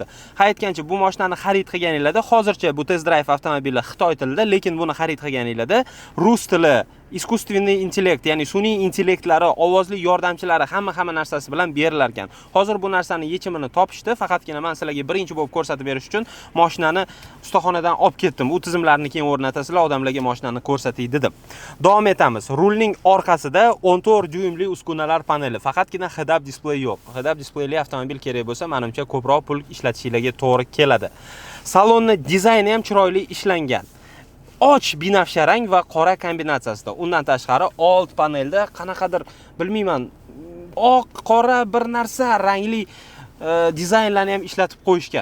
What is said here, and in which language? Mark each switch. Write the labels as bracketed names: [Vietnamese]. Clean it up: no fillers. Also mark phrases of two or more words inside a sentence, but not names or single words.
[Uzbek] Aytgancha, bu mashinani xarid qilganingizda, hozircha bu [English] test drive [Uzbek] avtomobili Xitoy tilida, lekin buni xarid qilganingizda rus tili, искусственный intellekt, ya'ni sun'iy intellektlari, ovozli yordamchilari hamma narsasi bilan berilar ekan. Hozir bu narsani yechimini topishdi, faqatgina men sizlarga birinchi bo'lib ko'rsatib berish uchun mashinani ustaxonadan olib ketdim. U tizimlarni keyin o'rnatasizlar, odamlarga mashinani ko'rsatay dedim. Davom etamiz. Rulning orqasida 14 dyuymli uskunalar paneli, faqatgina head-up displey yo'q. Head-up displeyli avtomobil kerak bo'lsa, menimcha ko'proq pul ishlatishingizga to'g'ri keladi. Salonni dizayni ham chiroyli ishlangan. Och binafsha rang va qora kombinatsiyasida. Undan tashqari old panelda qanaqadir bilmayman, oq, qora bir narsa rangli dizaynlarni ham ishlatib qo'yishgan.